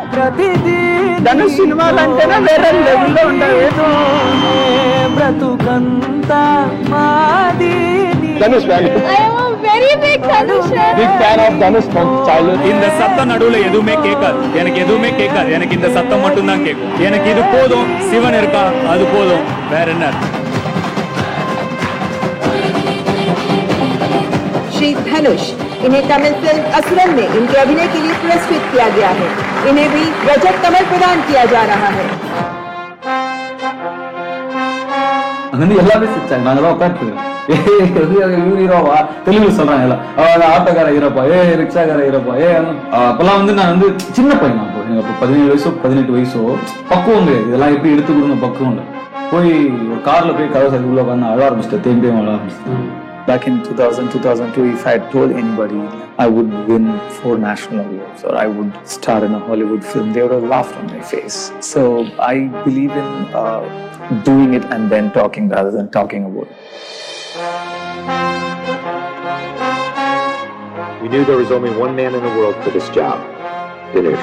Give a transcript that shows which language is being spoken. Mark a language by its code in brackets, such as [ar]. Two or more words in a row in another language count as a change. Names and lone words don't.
[te] ధనుష్ సినిమాలంటేనే వేరే లెవెల్లో ఉంటాయి. బ్రతుకంతా మాది. [en] Dhanush fan. I am a very big Dhanush fan. Big fan of Dhanush from childhood. [ta] இந்த சத்தம் நடுவுல எதுவுமே கேட்காது, எனக்கு எதுவுமே கேட்காது. எனக்கு இந்த சத்தம் மட்டும் தான் கேட்கும். எனக்கு இது போதும், சிவன் இருக்கா அது போதும், வேற என்ன. [hi] श्री धनुष, इन्हें तमिल फिल्म असुरन में इनके अभिनय के लिए पुरस्कृत किया गया है. इन्हें भी रजत कमल प्रदान किया जा रहा है. [ta] எல்லாமே சிரிச்சாங்க. நாங்கதான் உட்காந்துருக்கோம். ஹீரோவா தெலுங்கு சொல்றாங்க எல்லாம். ஆட்டோக்கார ஹீரோப்பா, ரிக்ஷாக்கார ஹீரோப்பா. அப்பெல்லாம் நான் சின்ன பையன். அப்போ எனக்கு 17 வயசோ 18 வயசோ பக்குவம் கிடையாது. இதெல்லாம் எப்படி எடுத்துக்கணும் பக்குவம் இல்லை. போய் ஒரு கார்ல போய் கதவை சரி உள்ள உட்காந்து அழ ஆரம்பிச்சிட்டேன். தேம்பியும் அழ ஆரம்பிச்சிட்டேன். [en] Back in 2000, 2002, if I had told anybody I would win 4 national awards or I would star in a Hollywood film, they would have laughed on my face. So I believe in doing it and then talking rather than talking about it. We knew there was only one man in the world for this job, Dhanush.